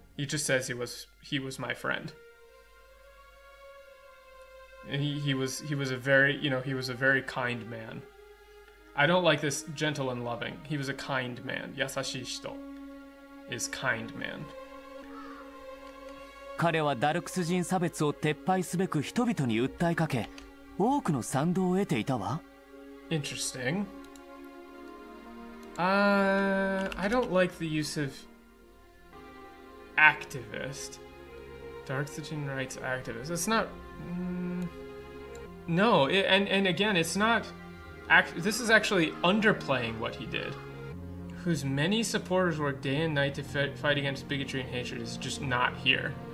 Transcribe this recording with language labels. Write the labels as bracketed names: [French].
[English] He just says he was my friend. And he was a very, he was a very kind man. I don't like this gentle and loving. He was a kind man. [Japanese] Yasashi shito [English] is kind man. [Japanese] 彼はダルクス人差別を撤廃すべく人々に訴えかけ、多くの賛同を得ていたわ。 [English] Interesting. I don't like the use of activist. Dark-Sujin rights activist. It's not... no, and again, it's not... this is actually underplaying what he did. Whose many supporters work day and night to fight against bigotry and hatred is just not here.